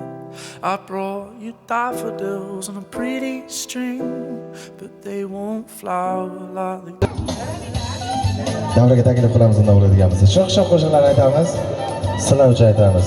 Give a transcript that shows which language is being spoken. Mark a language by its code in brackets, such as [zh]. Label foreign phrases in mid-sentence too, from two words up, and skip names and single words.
[en] I brought you daffodils on a pretty string, but they won't flower like they [uz] Davraga taklif qilamiz unda bo'ladiganmiz. Sho'x-sho'x qo'shiqlar aytamiz, sinovchi aytamiz.